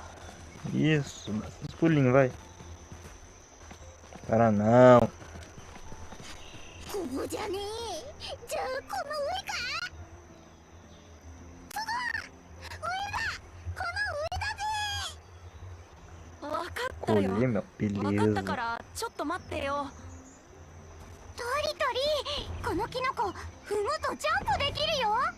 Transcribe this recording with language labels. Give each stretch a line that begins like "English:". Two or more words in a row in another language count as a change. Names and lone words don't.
Portuguese: Isso, dá uns pulinhos, vai. Para não.
Japanese: ここじゃねえ。じゃあこの上か。すごい。上だ。この上だぜ。わかったよ。
Portuguese: Colher, meu,
Japanese: わかったか
Portuguese: beleza.
Japanese: らちょっと待ってよ。トリトリ、このキノコ踏むとジャンプできるよ。